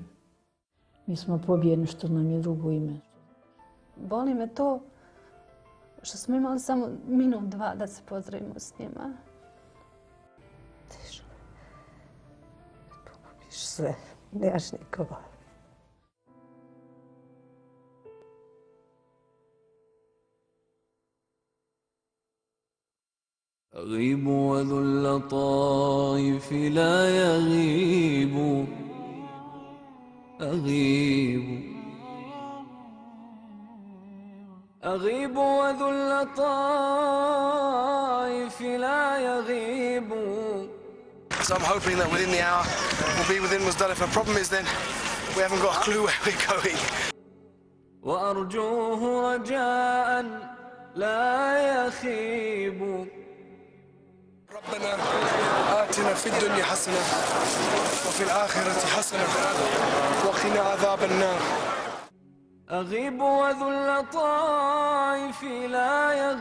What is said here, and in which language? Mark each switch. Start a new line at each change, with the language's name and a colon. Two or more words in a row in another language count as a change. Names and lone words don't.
Bosnian: Mi smo pobjedni, što nam je drugo ime. Boli me to što smo imali samo minut, 2 da se pozdravimo s njima. Teško. Pogubiš sve, nemaš nikoga.
Arabic: أغيب وذو اللطائف لا يغيب أغيب وذو اللطائف لا يغيب.
English: So I'm hoping that within the hour we'll be within Muzdalifah. The problem is then we haven't got a clue where we're going.
Arabic: وأرجوه رجاء لا يخيب. ربنا آتنا في الدنيا حسنة وفي الآخرة حسنة وقنا عذاب النار. أغيب وذو اللطائف لا